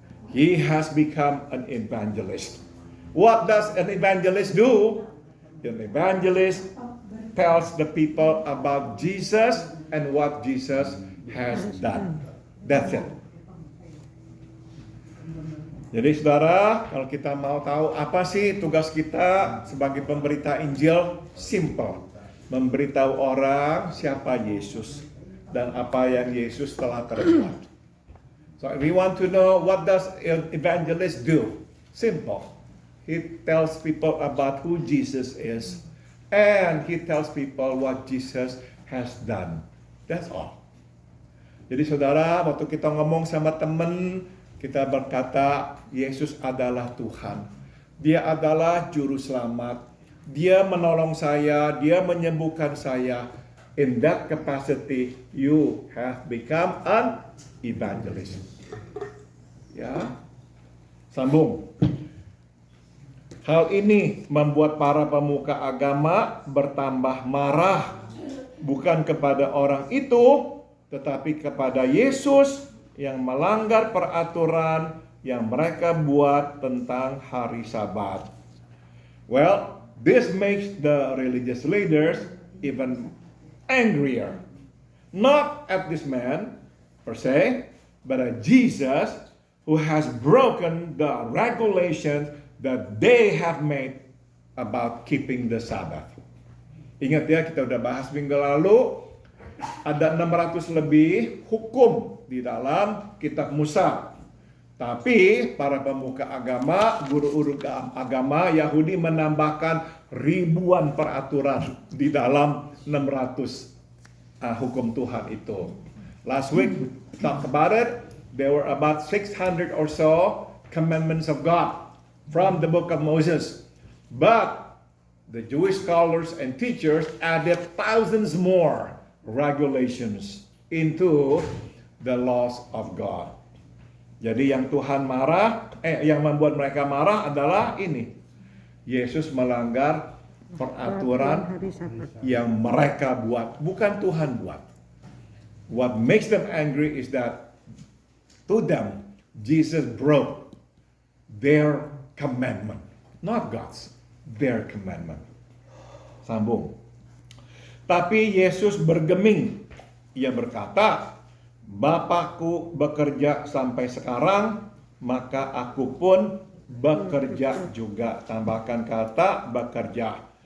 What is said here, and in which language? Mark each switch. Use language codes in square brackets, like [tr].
[en] He has become an evangelist. What does an evangelist do? An evangelist tells the people about Jesus and what Jesus has done. That's it. [id] Jadi saudara, kalau kita mau tahu apa sih tugas kita sebagai pemberita Injil, simple. Memberitahu orang siapa Yesus dan apa yang Yesus telah perbuat. [en] So we want to know, what does an evangelist do? Simple. He tells people about who Jesus is, and he tells people what Jesus has done. That's all. [id] Jadi saudara, waktu kita ngomong sama teman, kita berkata Yesus adalah Tuhan. Dia adalah juru selamat. dia menolong saya, dia menyembuhkan saya. [en] In that capacity, you have become an evangelist. [id] Ya, sambung. Hal ini membuat para pemuka agama bertambah marah, bukan kepada orang itu, tetapi kepada Yesus yang melanggar peraturan yang mereka buat tentang hari Sabat. [en] Well, this makes the religious leaders even angrier. Not at this man per se, but at Jesus who has broken the regulations that they have made about keeping the Sabbath. [id] Ingat ya, kita udah bahas minggu lalu, ada 600 lebih hukum di dalam kitab Musa. Tapi para pemuka agama, guru-guru agama Yahudi menambahkan ribuan peraturan di dalam 600 hukum Tuhan itu. [en] Last week we talked about it. There were about 600 or so commandments of God from the book of Moses. But the Jewish scholars and teachers added thousands more regulations into the laws of God. [id] Jadi yang Tuhan yang membuat mereka marah adalah ini. Yesus melanggar peraturan yang mereka buat, bukan Tuhan buat. [en] What makes them angry is that to them, Jesus broke their commandment. Not God's, their commandment. [id] Sambung. Tapi Yesus bergeming. Ia berkata, Bapakku bekerja sampai sekarang, maka aku pun bekerja juga. Tambahkan kata bekerja.